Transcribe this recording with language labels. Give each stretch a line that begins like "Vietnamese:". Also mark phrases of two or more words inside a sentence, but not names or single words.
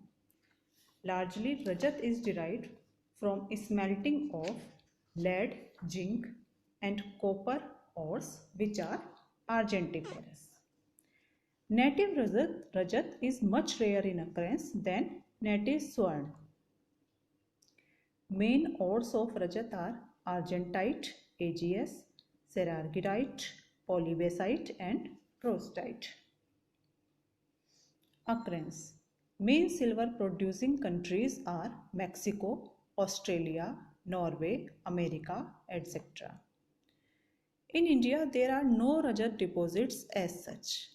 English: Largely Rajat is derived from smelting of lead, zinc and copper ores, which are argentiferous. Native Rajat is much rare in occurrence than native Swarn. Main ores of Rajat are argentite, AgS, cerargyrite, polybasite and prostite. Occurrence. Main silver producing countries are Mexico, Australia, Norway, America, etc. In India, there are no Rajat deposits as such.